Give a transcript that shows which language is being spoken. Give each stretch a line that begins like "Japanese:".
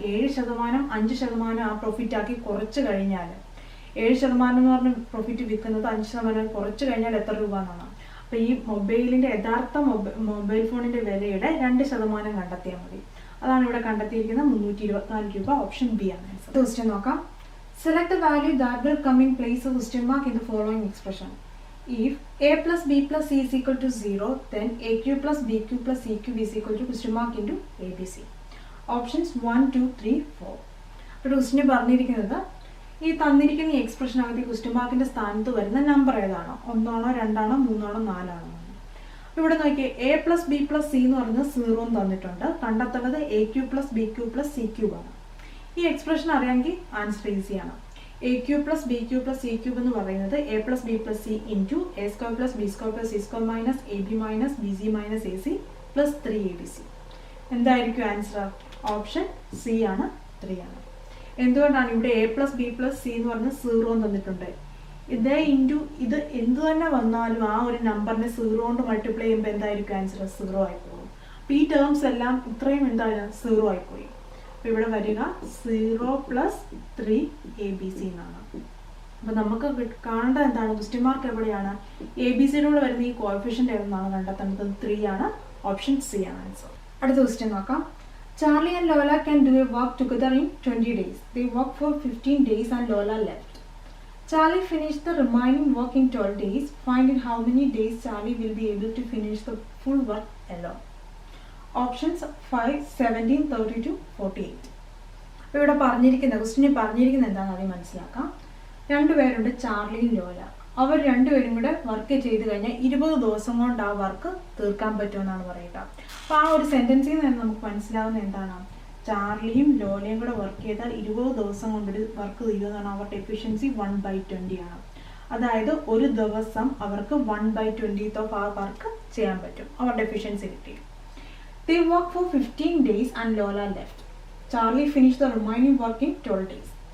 Malayalam: 7% 5% ആ പ്രോഫിറ്റ് ആക്കി കുറച്ച് കഴിഞ്ഞാൽ 7% എന്ന് പറഞ്ഞ പ്രോഫിറ്റ് വിൽക്കുന്നത് 5% കുറച്ച് കഴിഞ്ഞാൽ എത്ര രൂപ എന്നാണ്. അപ്പോൾ ഈ മൊബൈലിൻ്റെ യഥാർത്ഥ മൊബൈൽ ഫോണിൻ്റെ വിലയുടെ 2% കണ്ടെത്തിയാൽ മതി. അതാണ് ഇവിടെ കണ്ടെത്തിയിരിക്കുന്നത് 324 രൂപ. ഓപ്ഷൻ ബി ആണ് ആൻസർ. ക്വസ്റ്റ്യൻ നോക്കാം.
English: Select the value that will come in place of question mark in the following expression. If a plus b plus c is equal to 0, then aq plus bq plus cq is equal to question mark into abc. Options 1, 2, 3, 4.
Malayalam: അപ്പോൾ ക്വസ്റ്റിന് പറഞ്ഞിരിക്കുന്നത് ഈ തന്നിരിക്കുന്ന ഈ എക്സ്പ്രഷനകത്ത് ഈ question മാർക്കിൻ്റെ സ്ഥാനത്ത് വരുന്ന number ഏതാണോ, 1 ആണോ 2 ആണോ 3 ആണോ 4 ആണോ. ഇവിടെ നോക്കിയേ A plus B plus C എന്ന് പറയുന്നത് 0 തന്നിട്ടുണ്ട്. കണ്ടെത്തുന്നത് A Q plus B Q plus C Q ആണ്. ഈ എക്സ്പ്രഷൻ അറിയാമെങ്കിൽ ആൻസർ ഈസിയാണ്. A Q plus B Q plus C cube എന്ന് പറയുന്നത് A plus B plus C into A square plus B square plus C square minus A B minus B C minus A C plus 3abc. എന്തായിരിക്കും answer? Option C ആണ്, 3 ആണ്. എന്തുകൊണ്ടാണ്? ഇവിടെ A plus B plus C എന്ന് പറഞ്ഞ് 0 തന്നിട്ടുണ്ട്. ഇതേ into ഇത് എന്ത് തന്നെ വന്നാലും ആ ഒരു നമ്പറിനെ 0 കൊണ്ട് മൾട്ടിപ്ലൈ ചെയ്യുമ്പോൾ എന്തായിരിക്കും ആൻസർ? 0 ആയിപ്പോകും. അപ്പോൾ ഈ ടേംസ് എല്ലാം ഇത്രയും എന്താണ് 0 ആയിപ്പോയി. അപ്പോൾ ഇവിടെ വരിക 0 പ്ലസ് 3abc എന്നാണ്. അപ്പോൾ നമുക്ക് കാണേണ്ടത് എന്താണ്? ക്വസ്റ്റ്യൻ മാർക്ക് എവിടെയാണ്? എ ബി സിയുടെ കൂടെ വരുന്ന ഈ കോഎഫിഷ്യൻ്റ് ഏതെന്നാണ് കണ്ടെത്തേണ്ടത്? 3 ആണ്. ഓപ്ഷൻ സി ആണ് ആൻസർ. അടുത്ത ക്വസ്റ്റ്യൻ നോക്കാം.
English: Charlie and Lola can do a work together in 20 days. They work for 15 days and Lola left. Charlie finished the remaining work in 12 days. Find in how many days Charlie will be able to finish the full work alone. Options 5, 17, 32, 48.
Malayalam: അപ്പോൾ ഇവിടെ പറഞ്ഞിരിക്കുന്ന ക്വസ്റ്റിനെ പറഞ്ഞിരിക്കുന്നത് എന്താണെന്ന് ആദ്യം മനസ്സിലാക്കാം. 2 പേരുണ്ട്, ചാർലിയും ലോല. അവർ 2 പേരും കൂടെ വർക്ക് ചെയ്ത് കഴിഞ്ഞാൽ 20 ദിവസം കൊണ്ട് ആ വർക്ക് തീർക്കാൻ പറ്റുമെന്നാണ് പറയുക. അപ്പോൾ ആ ഒരു സെൻറ്റൻസിൽ നിന്ന് നമുക്ക് മനസ്സിലാവുന്ന എന്താണ്? ചാർലിയും ലോലയും കൂടെ വർക്ക് ചെയ്താൽ 20 ദിവസം കൊണ്ടൊരു വർക്ക് തീരുമെന്നാണ്. അവരുടെ എഫിഷ്യൻസി 1/20 ആണ്. അതായത് ഒരു ദിവസം അവർക്ക് 1/20 ഓഫ് ആ വർക്ക് ചെയ്യാൻ പറ്റും. അവരുടെ എഫിഷ്യൻസി കിട്ടി.
English: They work for 15 days and Lola left. Charlie finished the remaining work in 12 days.